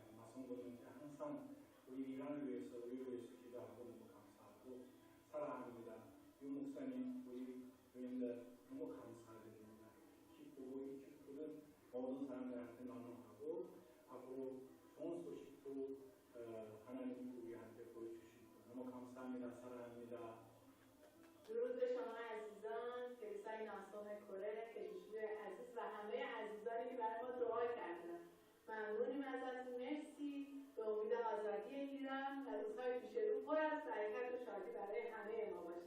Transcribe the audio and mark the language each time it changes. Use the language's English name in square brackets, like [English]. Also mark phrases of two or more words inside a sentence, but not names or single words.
[Korean] 마성도는 항상 우리 이란을 위해서 우리를 위해서 기도하고 너무 감사하고 사랑합니다. 유 목사님 우리 교인들 너무 감사드립니다. 기쁘고 이 기쁨은 모든 사람들한테 나눠하고 앞으로 좋은 소식도 하나님 우리한테 보여주시고 너무 감사합니다. 사랑합니다. [Persian] درود به شما عزیزان، کلیسای ناصران کره، کشیشجوی عزیز و همه عزیزانی که برای ما دعا کردن. ممنونیم ازتون، مرسی. به امید آزادی ایران و روزهای پیش رو پر از برکت و شادی برای همه ما باشه.